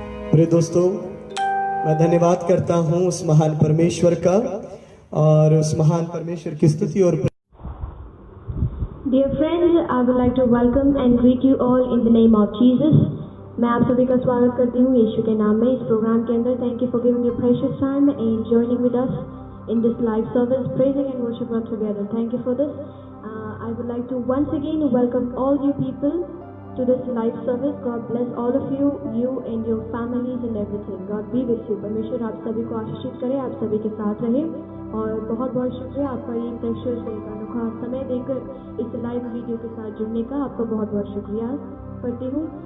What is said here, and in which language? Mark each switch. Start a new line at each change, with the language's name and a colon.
Hindi: प्रिय दोस्तों, मैं धन्यवाद करता हूं उस महान परमेश्वर का और उस महान परमेश्वर की स्तुति और
English: Dear friends, I would like to welcome and greet you all in the name of Jesus.
Hindi: मैं आप सभी का स्वागत करती हूँ यीशु के नाम में इस प्रोग्राम के अंदर।
English: Thank you for giving your precious time and joining with us in this live service, praising and worship God together. Thank you for this. I would like to once again welcome all you people to this live service. God bless all of you, you and your families and everything. God be with you.
Hindi: परमेश्वर आप सभी को आशीषित करे, आप सभी के साथ रहे और बहुत बहुत शुक्रिया आपका ये प्रेशियस एक अनोखा समय देकर इस लाइव वीडियो के साथ जुड़ने का आपका बहुत बहुत शुक्रिया करती हूँ।